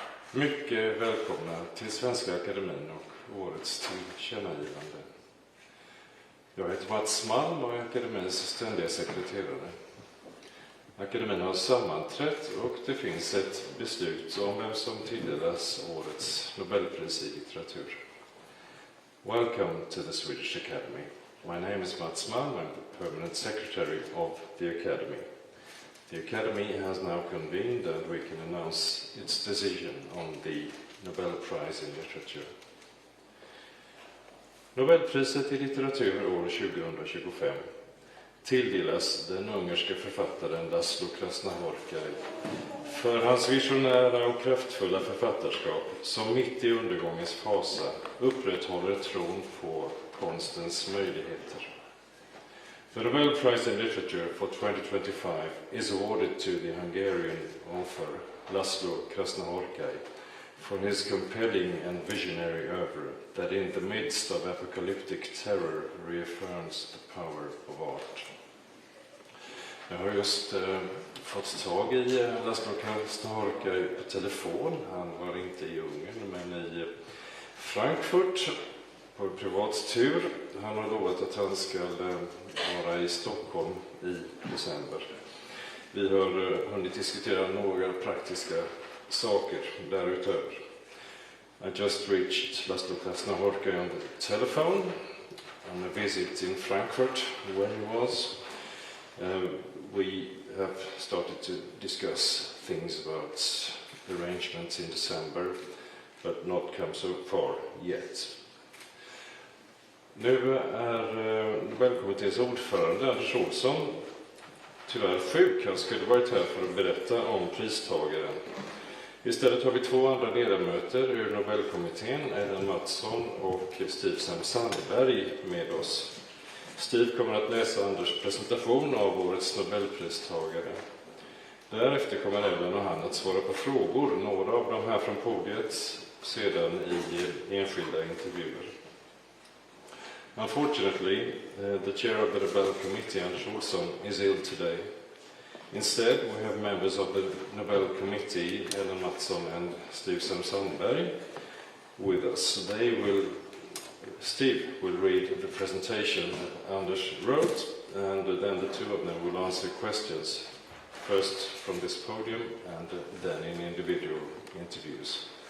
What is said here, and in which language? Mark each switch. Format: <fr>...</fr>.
<sv>Mycket välkomna till Svenska Akademin och årets tillkännagivande. Jag heter Mats Malm och är Akademins ständiga sekreterare. Akademin har sammanträtt och det finns ett beslut om vem som tilldelas årets Nobelpris i litteratur.</sv> <en>Welcome to the Swedish Academy. My name is Mats Malm. I'm the permanent secretary of the Academy. The Academy has now convened and we can announce its decision on the Nobel Prize in Literature.</en> <sv>Nobelpriset i litteratur år 2025 tilldelas den ungerske författaren László Krasznahorkai för hans visionära och kraftfulla författarskap som mitt i undergångens fasa upprätthåller tron på konstens möjligheter.</sv> <en>The Nobel Prize in Literature for 2025 is awarded to the Hungarian author László Krasznahorkai for his compelling and visionary oeuvre that in the midst of apocalyptic terror reaffirms the power of art.</en> <sv>Jag har just fått tag i László Krasznahorkai på telefon. Han var inte i Ungern men i Frankfurt på privat tur. Han har lovat att han ska vara i Stockholm i december. Vi har hunnit diskutera några praktiska saker därutöver.</sv> <en>I just reached László Krasznahorkai on the telephone on a visit in Frankfurt where he was. We have started to discuss things about arrangements in December but not come so far yet.</en> <sv>Nu är Nobelkommitténs ordförande Anders Olsson tyvärr sjuk. Han skulle varit här för att berätta om pristagaren. Istället har vi två andra ledamöter ur Nobelkommittén, Ellen Mattsson och Steve Sandberg med oss. Steve kommer att läsa Anders presentation av årets Nobelpristagare. Därefter kommer Ellen och han att svara på frågor, några av dem här från podiet, sedan i enskilda intervjuer.</sv> <en>Unfortunately, the chair of the Nobel Committee, Anders Olsson, is ill today. Instead, we have members of the Nobel Committee, Ellen Mattsson and Steve Sandberg, with us. Steve will read the presentation that Anders wrote, and then the two of them will answer questions, first from this podium and then in individual interviews.</en>